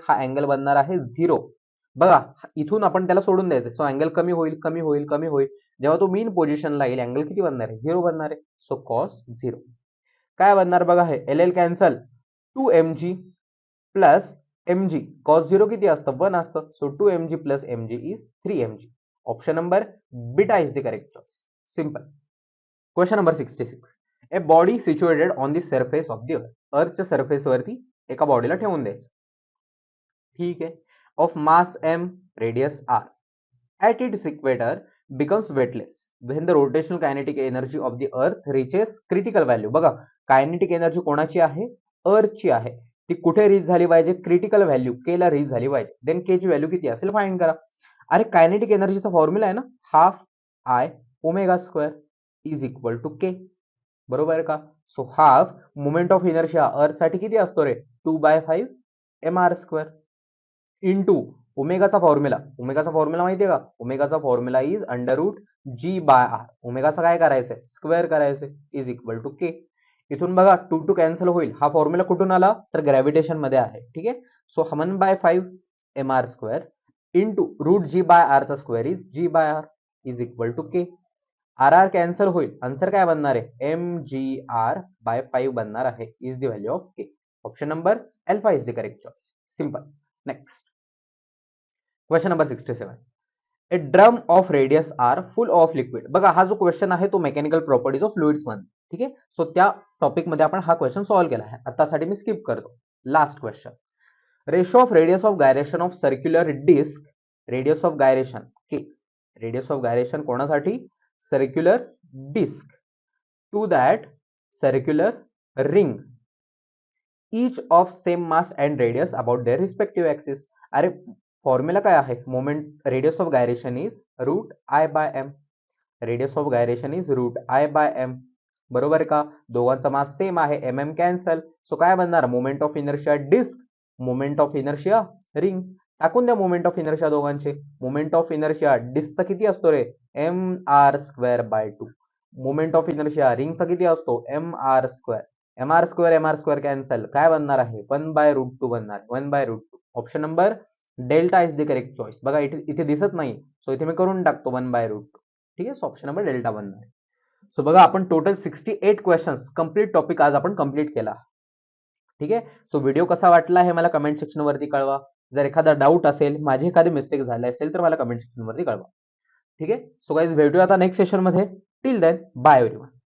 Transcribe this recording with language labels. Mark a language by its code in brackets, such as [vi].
[mr] हा अँगल बनणार आहे 0. बघा इथून आपण त्याला सोडून द्यायचं, सो अँगल कमी होईल कमी होईल कमी होईल. जेव्हा तो मीन पोझिशनला येईल अँगल किती बनणार आहे? 0 बनणार आहे. सो कॉस 0 काय बनणार बघा, हे L L cancel, 2mg plus mg cos 0 किती असतं? 1 असतं. [en] So 2mg plus mg is 3mg. Option number beta is the correct choice. Simple. Question number 66. A body situated on the surface of the earth. [mr] अर्थच्या surface वरती एका बॉडीला ठेवून द्यायचं. ठीक आहे. [en] Of mass m, radius r. At its equator becomes weightless when the rotational kinetic energy of the earth reaches critical value. [mr] बघा kinetic energy कोणाची आहे? अर्थची आहे. ती कुठे रीच झाली पाहिजे? क्रिटिकल व्हॅल्यू के ला रीच झाली पाहिजे. देन के ची व्हॅल्यू किती असेल फाइंड करा. अरे कायनेटिक एनर्जीचा फॉर्म्युला आहे ना, half i omega square is equal to के. बरोबर आहे का? So half moment of inertia अर्थ साठी किती असतो रे? 2/5 mr square into ओमेगाचा formula. ओमेगाचा formula माहितीये का? ओमेगाचा फॉर्म्युला इज √g/r. ओमेगाचा काय करायचंय? स्क्वेअर करायचंय इज इक्वल टू के. इथून बघा 2 2 कॅन्सल होईल. हा फॉर्म्युला कुठून आला? तर ग्रॅव्हिटेशन मध्ये आहे. ठीक आहे. So 1/5 mr square into √g/r चा square is g/r is equal to K. R R cancel होईल. आन्सर काय बनणार आहे? mgr/5 बनणार आहे [en] Is the value of K. Option number alpha is the correct choice. Simple. Next question number 67. A drum of radius R full of liquid. [mr] बघा हा जो question आहे तो मेकॅनिकल प्रॉपर्टीज ऑफ फ्लुइड्स मध्ये. ठीक आहे. सो त्या टॉपिक मध्ये आपण हा क्वेश्चन सॉल्व्ह केला आहे. आतासाठी मी स्किप करतो. Last question. [en] Ratio of radius of gyration of circular disc. Radius of gyration K. [mr] Radius of gyration कोणासाठी? [en] Circular disc to that circular ring each of same mass and radius about their respective axis. [mr] अरे formula काय आहे? [en] Moment radius of gyration is √I/m. Radius of gyration is √I/m. [mr] बरोबर का? दोघांचा mass same आहे. mm cancel. So काय बनणार? [en] Moment of inertia disc, moment of inertia ring. [mr] टाकून द्या मोमेंट ऑफ इनर्शिया दोघांचे. मोमेंट ऑफ इनर्शिया डिस्कचा किती असतो रे? [en] mr²/2. [mr] मोमेंट ऑफ इनर्शिया रिंगचा किती असतो? mr². mr² cancel. काय बनणार आहे? 1/√2 बनणार. 1/√2. [en] Option number delta is the correct choice. [mr] बघा इथे दिसत नाही, सो इथे मी करून टाकतो 1/√2. ठीक आहे. सो ऑप्शन नंबर डेल्टा बनणार आहे. सो बघा आपण टोटल 68 क्वेश्चन्स कंप्लीट टॉपिक आज आपण कंप्लीट केला. ठीक आहे. सो व्हिडिओ कसा वाटला हे मला कमेंट सेक्शन वरती कळवा. जर एखादा डाऊट असेल, माझी एखादी मिस्टेक झाली असेल तर मला कमेंट सेक्शन वरती कळवा. ठीक आहे. सो गाइस भेटूया आता नेक्स्ट सेशन मध्ये. [en] Till then bye everyone.